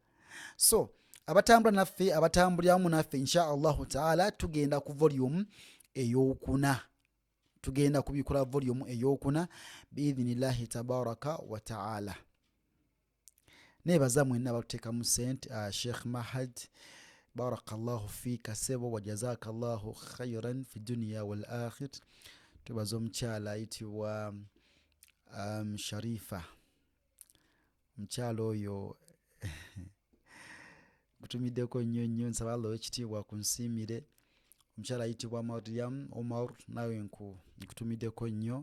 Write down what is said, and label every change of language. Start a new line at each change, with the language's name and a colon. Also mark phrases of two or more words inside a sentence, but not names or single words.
Ganda: So abatambula naffe abatambuliramu naffe
Arabic: إن شاء الله تعالى
Ganda: tugenda ku volume ey'okuna. Tugenda kubikola volume ey'okuna
Arabic: بإذن الله تبارك وتعالى.
Ganda: Nebaza mwenna batuteekamu sente.
Arabic: Sheikh Mahad بارك الله فيك sebo وجزاك الله خيرا في الدنيا والآخرة.
Ganda: Tubaza omukyala ayitibwa Sharifa. Omukyala oyo gutumiddeko nnyo nsaba Allah ekitiibwa kunsiimire. Omukyala ayitibwa Maryam Omar nawe nkutumiddeko nnyo.